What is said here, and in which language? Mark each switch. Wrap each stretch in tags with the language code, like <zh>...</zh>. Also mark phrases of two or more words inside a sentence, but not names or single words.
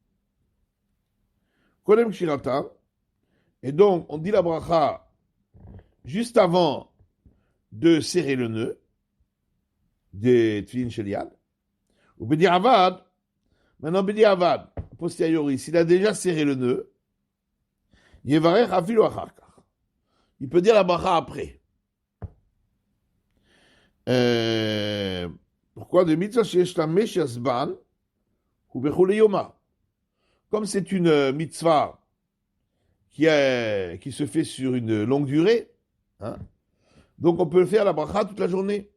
<he>קודם קשירתה.</he> <fr>Et donc, on dit la bracha juste avant de serrer le nœud des</fr> <he>תפילין של יד.</he> <fr>Ou b'di'avad. Maintenant, b'di'avad, posteriori, s'il a déjà serré le nœud,</fr> <he>יברך אפילו אחר כך.</he> <fr>Il peut dire la bracha après. Pourquoi?</fr> <he>דמצוה שיש לה משך זמן הוא בכל יומא.</he> <fr>Comme c'est une mitzvah qui se fait sur une longue durée, hein, donc on peut faire la bracha toute la journée.</fr>